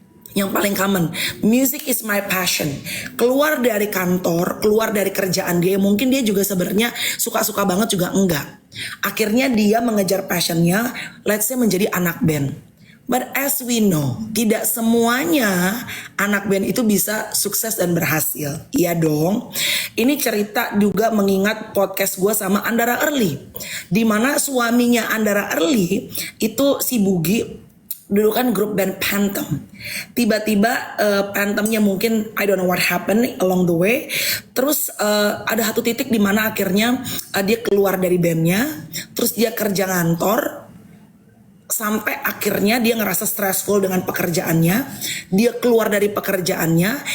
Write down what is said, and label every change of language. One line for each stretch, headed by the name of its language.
Indonesian: Yang paling
English: common, music is my passion.
Indonesian: Keluar dari kantor, keluar dari kerjaan dia, mungkin dia juga sebenarnya suka-suka banget juga enggak. Akhirnya dia mengejar passionnya,
English: let's say
Indonesian: menjadi anak band.
English: But as we know,
Indonesian: tidak semuanya anak band itu bisa sukses dan berhasil. Iya dong. Ini cerita juga mengingat podcast gue sama Andara Early. Dimana suaminya Andara Early itu si Bugi, dulu kan grup band Phantom. Tiba-tiba Phantomnya mungkin
English: I don't know what happened along the way.
Indonesian: Terus ada satu titik dimana akhirnya dia keluar dari bandnya. Terus dia kerja ngantor. Sampai akhirnya dia ngerasa stressful dengan pekerjaannya. Dia keluar dari pekerjaannya.